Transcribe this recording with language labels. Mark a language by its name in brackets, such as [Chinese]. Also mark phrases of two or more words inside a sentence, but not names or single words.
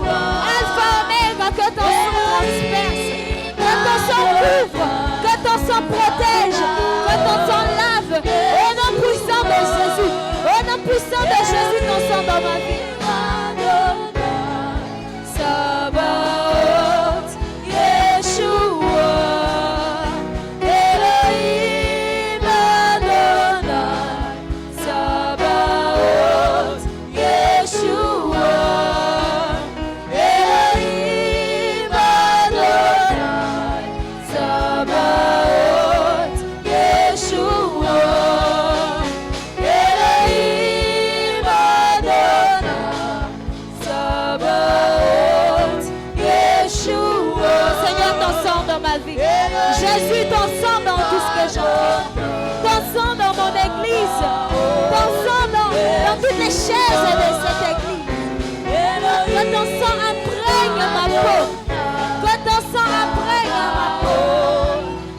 [French] Alpha, Omega, que ton sang transperce. Que ton sang couvre. Que ton sang protège. Que ton sang lave. Au nom puissant de Jésus. Au nom puissant de Jésus, ton sang dans ma vie. Sabaoth, Yeshua, Elohim Adonai. Sabaoth, Yeshua, Elohim Adonai. Sabaoth, Yeshua, Elohim Adonai. Sabaoth, Yeshua. Seigneur, ton sang dans ma vie. Jésus, ton sang dans tout ce que j'entends. Ton sang dans mon église. Ton sang dans toutes les chaises de cette église. Que ton sang imprègne ma peau. Que ton sang imprègne ma peau.